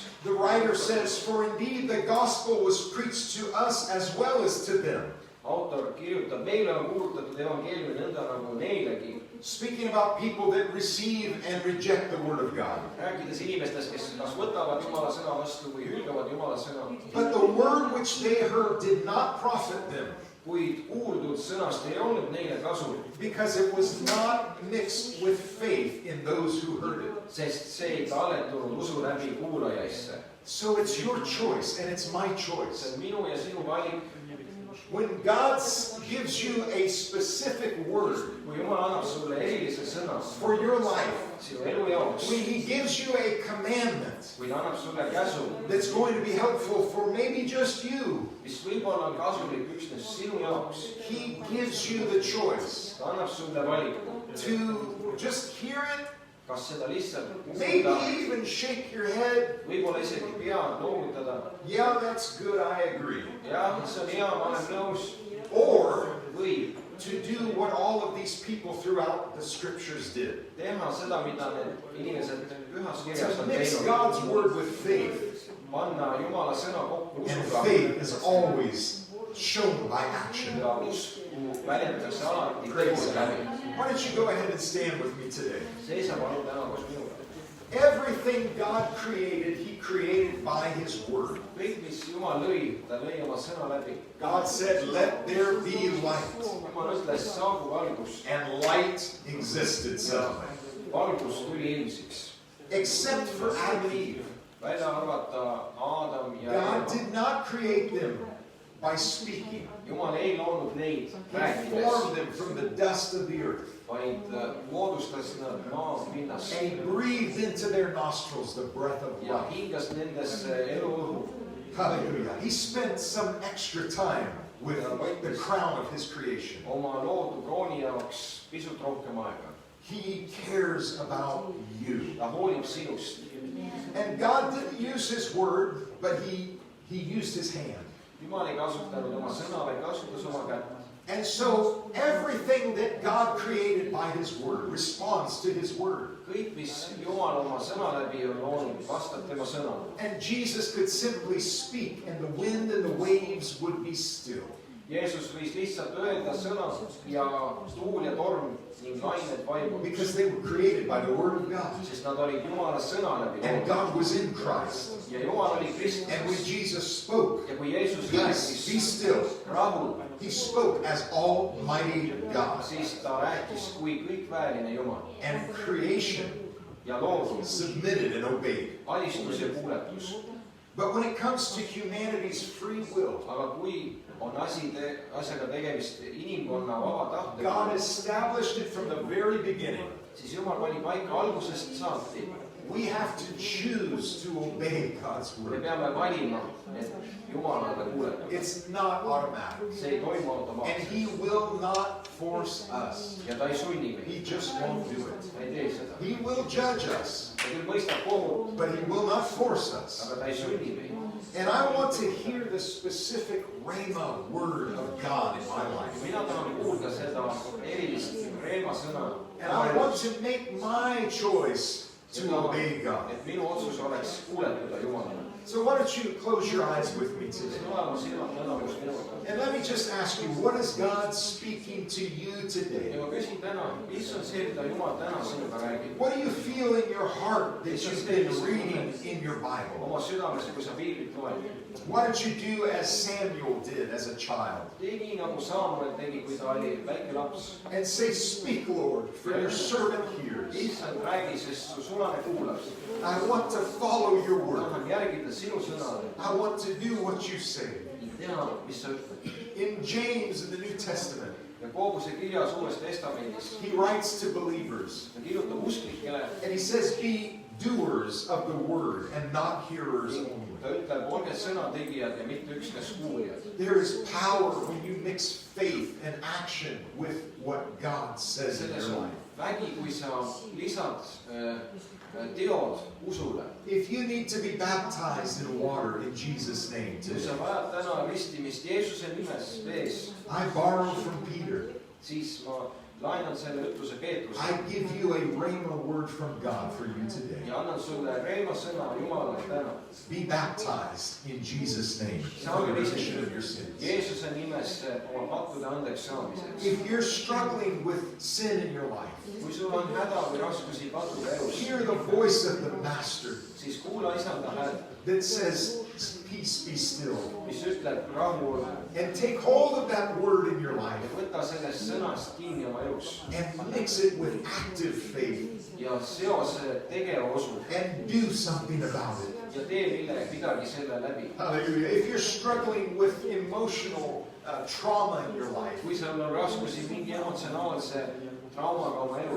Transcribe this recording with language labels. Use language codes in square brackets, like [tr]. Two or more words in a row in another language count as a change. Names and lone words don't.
[en] the writer says, "For indeed the gospel was preached to us as well as to them." [et] autor kirjutab, meile on kuulutatud evangeeliumi nõnda nagu neilegi. [en] Speaking about people that receive and reject the word of God. [et] Rääkides inimestest, kes kas võtavad Jumala sõna vastu või hülgavad Jumala sõna. [en] But the word which they heard did not profit them. [et] kuid kuuldud sõnast ei olnud neile kasu, [en] because it was not mixed with faith in those who heard it. [et] sest see ei talletunud usu läbi kuulajaisse. [en] So it's your choice and it's my [et] See [en] choice. [et] on minu ja sinu valik. [en] When God gives you a specific word [et] Kui Jumal annab sulle erilise sõna [en] for your life, [et] sinu elu jaoks, [en] when He gives you a commandment [et] kui ta annab sulle käsu, [en] that's going to be helpful for maybe just you, [et] mis võib-olla on kasulik üksnes sinu jaoks, [en] He gives you the choice [et] ta annab sulle valiku, [en] to just hear it, [et] kas seda lihtsalt [en] maybe [et] kuulda, [en] even shake your head. [et] võib-olla isegi pead loovutada. [en] Yeah, that's good, I agree. [et] Jah, see on hea, ma olen nõus. [en] Or [et] Või [en] to do what all of these people throughout the scriptures did. [et] teha seda, mida need inimesed pühas kirjas [en] To [et] on [en] mix God's [et] teinud. [en] word with faith. [et] Panna Jumala sõna kokku [en] And [et] usuga. [en] faith is always shown by action. [et] Ja usku väljendatakse alati [en] Praise [et] tegude [en] God. [et] läbi. [en] Why don't you go ahead and stand with me today? [et] Seisa palun täna koos minuga. [en] Everything God created, He created by His word. [et] Kõik, mis Jumal lõi, ta lõi oma sõna läbi. [en] God said, let there be light. [et] Jumal ütles, saagu valgus. [en] And light existed suddenly. [et] Valgus tuli ilmsiks. [en] Except for Adam and Eve. [et] Välja arvata Aadam ja [en] God [et] Eeva. [en] did not create them by speaking. [et] Jumal ei loonud neid [en] He [et] rääkides, [en] formed them from the dust of the earth. [et] vaid moodustas nad maa pinnast [en] And He breathed into their nostrils the breath of [et] ja [en] life. [et] hingas nendesse eluõhu. [en] Hallelujah. He spent some extra time with the crown of His creation. [et] Oma loodu krooni jaoks pisut rohkem aega. [en] He cares about you. [et] Ta hoolib sinust. [en] And God didn't use His word, but He used His hand. [et] Jumal ei kasutanud oma sõna, vaid kasutas oma kätt. [en] And so everything that God created by His word responds to His word. [et] Kõik, mis Jumal oma sõna läbi on loonud, vastab tema sõnale. [en] And Jesus could simply speak and the wind and the waves would be still. [et] Jeesus võis lihtsalt öelda sõna ja tuul ja torm ning lained vaibuvad, [en] Because they were created by the word of God. [et] sest nad olid Jumala sõna läbi [en] And [et] loodud. [en] God was in Christ. [et] Ja Jumal oli [en] And when [et] Kristus. [en] Jesus spoke, [et] Ja kui Jeesus [en] peace, be [et] rääkis [en] still. [et] rahu, [en] He spoke as Almighty God. [et] siis ta rääkis kui kõikvääriline Jumal. [en] And creation [et] Ja loodus, [en] submitted and obeyed. [et] alistus ja kuuletus. [en] But when it comes to humanity's free will, [et] Aga kui on asjaga tegemist inimkonna vaba [en] God [et] tahtega, [en] established it from the very beginning. [et] siis Jumal pani paika algusest saati. [en] We have to choose to obey God's [et] Me [en] word. [et] peame valima, et Jumalale kuuletada. [en] It's not automatic. [et] See ei toimu [en] And [et] automaatselt. [en] He will not force us. [et] Ja ta ei sunni meid. [en] He just won't do it. [et] Ta ei tee seda. [en] He will judge us, [et] Ta küll mõistab kohut, [en] but He will not force us. [et] aga ta ei sunni meid. [en] And I want to hear the specific Rhema word of God in my life. [et] Mina tahan kuulda seda erilist reemasõna. [en] And I want to make my choice to obey God. [et] Et minu otsus oleks kuuletuda Jumalale. [en] So why don't you close your eyes with me [et] See [en] today? [et] olema silmad tänamus minuga. [en] And let me just ask you, what is God speaking to you [et] Ja [en] today? [et] ma küsin täna, mis on see, mida Jumal täna sinuga räägib? [en] What do you feel in your heart that you've been reading in your Bible? [et] Oma südames, kui sa piiblit loed. [en] Why don't you do as Samuel did as a child? [et] Tee nii, nagu Saamuel tegi, kui ta oli väike laps. [en] And say, speak, Lord, for your servant hears. [et] Issand, räägi, sest su sulane kuulab. [en] I want to follow your [et] Ma [en] word. [et] tahan järgida sinu sõnale [en] I want to do what you say. [et] ning teha, mis sa ütled. [en] In James in the New Testament, [et] Jakobuse kirjas Uues Testamendis [en] he writes to believers, [et] ta kirjutab usklikele, [en] and he says, be doers of the word and not hearers only. [et] ta ütleb, olge sõnategijad ja mitte üksnes kuuljad. [en] There is power when you mix faith and action with what God says in [et] Selles [en] your [et] on [en] life. [et] vägi, kui sa lisad teod usule. [en] If you need to be baptized in water in Jesus' name [et] Kui [en] today, [et] sa vajad täna ristimist Jeesuse nimes vees, [en] I borrow from Peter. [et] siis ma laenan selle ütluse Peetruse [en] I give you a rhema word from God for you today. [et] ja annan sulle reema sõna Jumalale täna. [en] Be baptized in Jesus' name for the remission of your sins. [et] Jeesuse nimes oma pattude andeks saamiseks. [en] If you're struggling with sin in your life, [et] Kui sul on häda või raskusi pattude elus, [en] hear the voice of the Master [et] siis kuula isanda häält, [en] that says, peace be still. [et] mis ütleb rahu olla. [en] And take hold of that word in your life [et] ja võta sellest sõnast kinni oma elus [en] and mix it with active faith [et] ja seo see tegeva usu [en] and do something about it. [et] ja tee midagi selle läbi. [en] Hallelujah. If you're struggling with emotional trauma in your life, [et] kui sul on raskusi mingi emotsionaalse traumaga oma elus